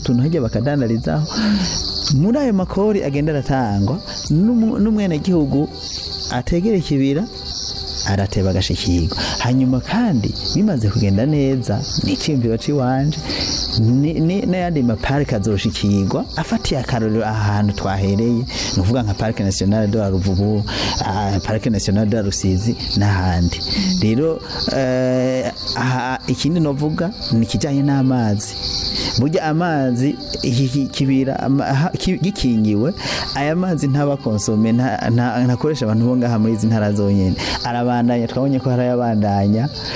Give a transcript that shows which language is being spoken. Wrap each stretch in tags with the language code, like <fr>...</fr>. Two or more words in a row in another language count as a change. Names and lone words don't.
<rn>utuntu hajya bakadandarizaho muri ayo makori agenda aratangwa n'umwene gihugu ategera ikibira arateba agashikirwa hanyuma kandi bimaze kugenda neza n'iciyumviro ciwanje n'ayandi maparike azoshikirwa afatiye akarorero ahantu twahereye ni ukuvuga nka parike nationale de la Ruvubu parike nationale de la Rusizi n'ahandi rero ikindi novuga ni kijanye n'amazi burya amazi kibira gikingiwe aya mazi ntaba konsome ntakoresha abantu bo ngaha muri izi ntara zonyene arabandanya twabonye ko harayabandanya</rn>